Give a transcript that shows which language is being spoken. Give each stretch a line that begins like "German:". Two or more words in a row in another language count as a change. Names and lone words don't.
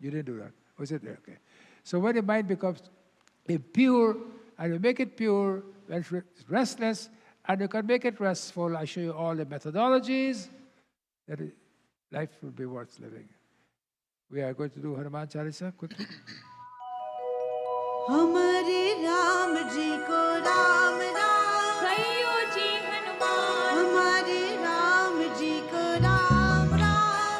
English: You didn't do that. Was it there? Okay. So when the mind becomes impure, and you make it pure, when it's restless, and you can make it restful, I show you all the methodologies that life will be worth living. We are going to do Hanuman Chalisa quickly.
Hindi: हमारे राम जी को राम राम कहियो जी हनुमान हमारे राम जी को राम राम